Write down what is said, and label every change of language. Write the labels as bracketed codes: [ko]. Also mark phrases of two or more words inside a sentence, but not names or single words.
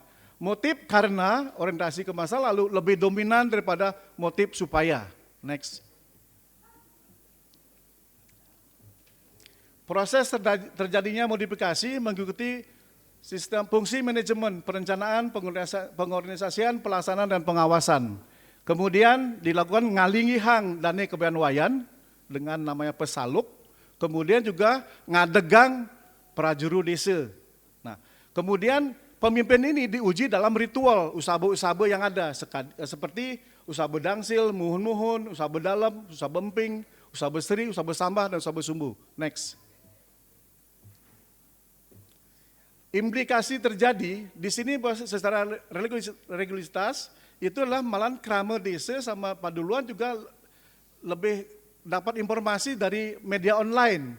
[id] Motif karena orientasi ke masa lalu lebih dominan daripada motif supaya. Next. Proses terjadinya modifikasi mengikuti sistem fungsi manajemen, perencanaan, pengorganisasian, pelaksanaan, dan pengawasan. Kemudian dilakukan [ban] ngalingi hang dane [id] kebean wayan dengan namanya pesaluk. Kemudian juga [ban] ngadegang prajuru [id] desa. Nah, kemudian pemimpin ini diuji dalam ritual usabe-usabe yang ada seperti usabe dangsil, muhun-muhun, usabe dalam, usabe emping, usabe seri, usabe sambah, dan usabe sumbu. Next. Implikasi terjadi di sini secara regularitas itu adalah malah krama desa sama paduluan juga lebih dapat informasi dari media online.